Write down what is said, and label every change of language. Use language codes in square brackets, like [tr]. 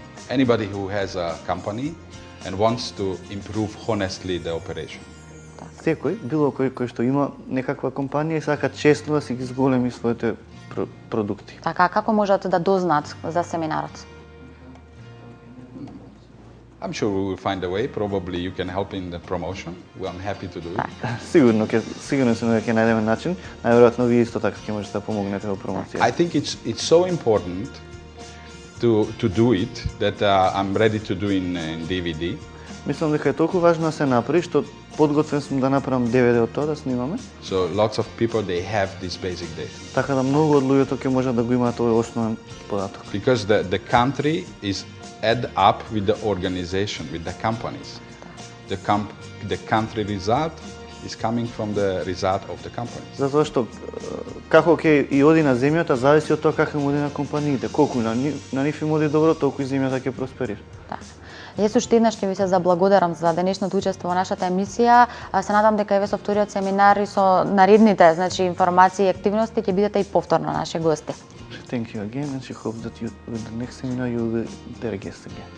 [en] Anybody who has a company and wants to improve honestly the operation. [mk] Секој, било кој што има некаква компанија и сака честно да си ги зголеми своите продукти. Така, како можат да дознаат за семинарот? [en] I'm sure we will find a way. Probably you can help in the promotion. I'm happy to do it. [mk] Сигурно сум дека ќе најдеме начин. Најверојатно вие исто така ќе можете да помогнете во промоцијата. [en] I think it's so important to do it that I'm ready to do in DVD. [mk] Мислам дека е толку важно да се направи што подготвен сум да направам DVD од тоа да снимаме. [en] So lots of people they have this basic data. [mk] Така да многу од луѓето ќе можат да го имаат овој основен податок. [en] Because the country is add up with the organization, with the companies. The country result is coming from the result of the companies. [mk] Затоа што како ќе и оди на земјата зависи од тоа како му оди на компаниите. Колку на нив им оди добро, толку и земјата ќе просперира. Да. Јас уште еднаш ќе ви се заблагодарам за денешното учество во нашата емисија. Се надам дека и со вториот семинар и со наредните значи информации и активности ќе бидете и повторно наши гости. [en] Thank you again and I hope that with the next seminar you will be their guest again.